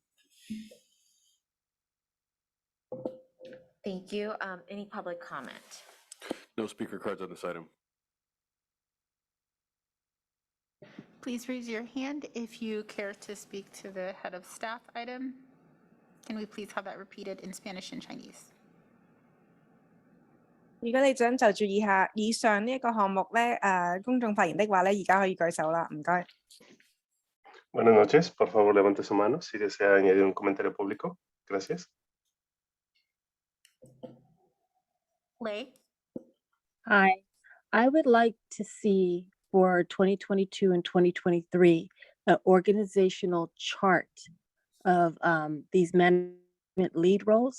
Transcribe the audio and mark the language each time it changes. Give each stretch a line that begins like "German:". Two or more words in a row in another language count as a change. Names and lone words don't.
English: Thank you. Any public comment? No speaker cards on this item. Please raise your hand if you care to speak to the head of staff item. Can we please have that repeated in Spanish and Chinese?
Cantonese: 如果你想就住以上呢一個項目咧，公眾發言的話咧，而家可以舉手啦，唔該。
Spanish: Buenas noches, por favor levante su mano si desea añadir un comentario público. Gracias.
English: Lei? Hi, I would like to see for 2022 and 2023 an organizational chart of these management lead roles.